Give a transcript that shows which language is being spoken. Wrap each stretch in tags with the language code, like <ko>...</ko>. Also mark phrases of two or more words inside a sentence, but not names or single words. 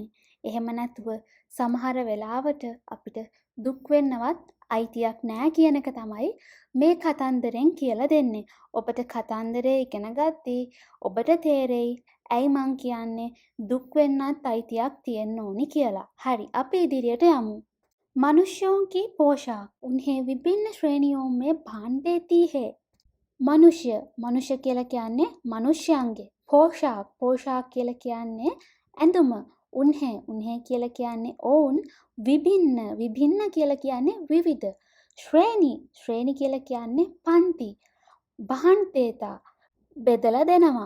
<si>එහෙම නැතුව සමහර වෙලාවට අපිට දුක් වෙන්නවත් අයිතියක් නැහැ කියන එක තමයි මේ කතන්දරෙන් කියලා දෙන්නේ. ඔබට කතන්දරේ ඉගෙන ගත්තී ඔබට තේරෙයි ඇයි මං කියන්නේ දුක් වෙන්නත් අයිතියක් තියෙන්න ඕනි කියලා. හරි අපි ඉදිරියට යමු.</si> <hi>मनुष्यों की पोशाक उन्हें विभिन्न श्रेणियों में बांट देती है.</hi> <si>मनुष्य කියලා කියන්නේ මනුෂ්‍යයන්ගේ पोशाक කියලා කියන්නේ ඇඳුම उन्हें කියලා කියන්නේ ඔවුන් විභින්න කියලා කියන්නේ විවිධ ශ්‍රේණි කියලා කියන්නේ පන්ති</si> <hi>बांट देता</hi> <si>බෙදලා දෙනවා.</si>